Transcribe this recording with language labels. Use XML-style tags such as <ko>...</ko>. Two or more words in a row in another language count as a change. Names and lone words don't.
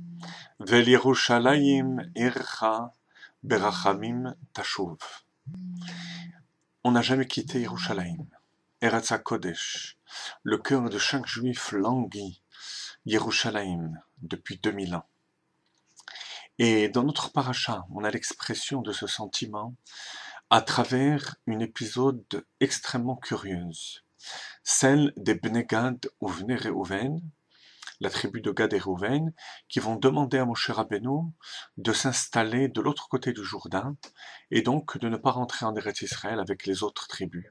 <he>ולירושלים עירך ברחמים תשוב.</he> <fr>On n'a jamais quitté Yerushalayim,</fr> <he>ארץ הקודש,</he> <fr>le cœur de chaque juif languit Yerushalayim depuis 2000 ans. Et dans notre paracha, on a l'expression de ce sentiment à travers une épisode extrêmement curieuse, celle des Bnei Gad ou Bnei Reuven, la tribu de Gad et Reuven, qui vont demander à Moshe Rabbeinu de s'installer de l'autre côté du Jourdain et donc de ne pas rentrer en Eretz Israël avec les autres tribus.</fr>